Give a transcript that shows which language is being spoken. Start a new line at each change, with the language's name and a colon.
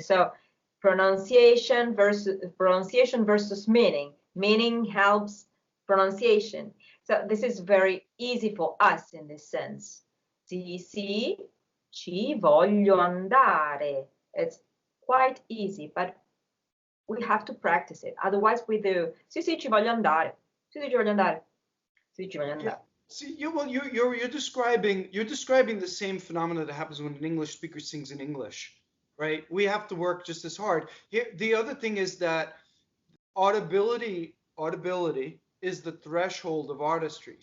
English: So pronunciation versus meaning. Meaning helps pronunciation. So this is very easy for us in this sense.
Italian: Sì, sì, ci voglio andare.
English: It's quite easy, but we have to practice it. Otherwise, we do
Italian: sì, sì, ci voglio andare. Sì, sì, ci voglio andare. Sì, ci voglio
English: Yeah.
Italian: andare.
English: See, you're describing the same phenomena that happens when an English speaker sings in English, right? We have to work just as hard. Here, the other thing is that audibility is the threshold of artistry.